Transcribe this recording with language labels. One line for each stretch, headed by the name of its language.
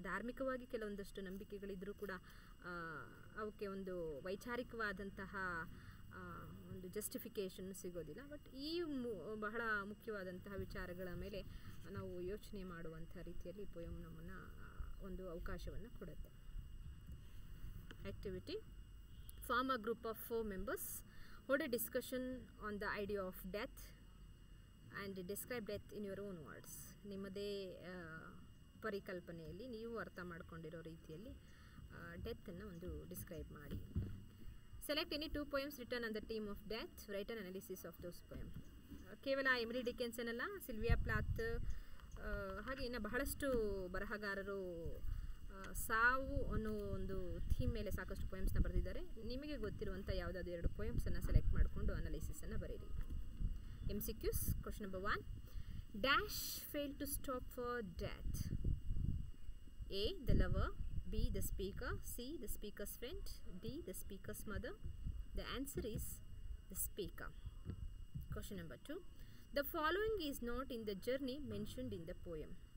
Kannada: ಧಾರ್ಮಿಕವಾಗಿ ಕೆಲವೊಂದಷ್ಟು ನಂಬಿಕೆಗಳಿದ್ದರೂ ಕೂಡ ಅವಕ್ಕೆ ಒಂದು ವೈಚಾರಿಕವಾದಂತಹ ಒಂದು ಜಸ್ಟಿಫಿಕೇಷನ್ ಸಿಗೋದಿಲ್ಲ. ಬಟ್ ಈ ಬಹಳ ಮುಖ್ಯವಾದಂತಹ ವಿಚಾರಗಳ ಮೇಲೆ ನಾವು ಯೋಚನೆ ಮಾಡುವಂಥ ರೀತಿಯಲ್ಲಿ ಪೋಯಮ್ ನಮ್ಮನ್ನು ಒಂದು ಅವಕಾಶವನ್ನು ಕೊಡುತ್ತೆ.
English: Activity: form a group of 4 members, hold a discussion on the idea of death and describe death in your own words.
Kannada: ನಿಮ್ಮದೇ ಪರಿಕಲ್ಪನೆಯಲ್ಲಿ ನೀವು ಅರ್ಥ ಮಾಡ್ಕೊಂಡಿರೋ ರೀತಿಯಲ್ಲಿ ಡೆತ್ತನ್ನು ಒಂದು ಡಿಸ್ಕ್ರೈಬ್ ಮಾಡಿ.
English: Select any 2 poems written on the theme of death. Write an analysis of those poems.
Kannada: ಕೇವಲ Emily Dickenson ಅಲ್ಲ, ಸಿಲ್ವಿಯಾ ಪ್ಲಾತ್ ಹಾಗೆ ಇನ್ನು ಬಹಳಷ್ಟು ಬರಹಗಾರರು ಸಾವು ಅನ್ನೋ ಒಂದು ಥೀಮ್ ಮೇಲೆ ಸಾಕಷ್ಟು ಪೋಯಮ್ಸ್ನ ಬರೆದಿದ್ದಾರೆ. ನಿಮಗೆ ಗೊತ್ತಿರುವಂಥ ಯಾವುದಾದ್ರು 2 ಪೋಯಮ್ಸನ್ನು ಸೆಲೆಕ್ಟ್ ಮಾಡಿಕೊಂಡು ಅನಾಲಿಸಿಸನ್ನು ಬರೀರಿ.
English: MCQs. Question number 1. Dash failed to stop for death. A. The lover. B. The speaker. C. The speaker's friend. D. The speaker's mother. The answer is the speaker. Question number 2. The following is not in the journey mentioned in the poem.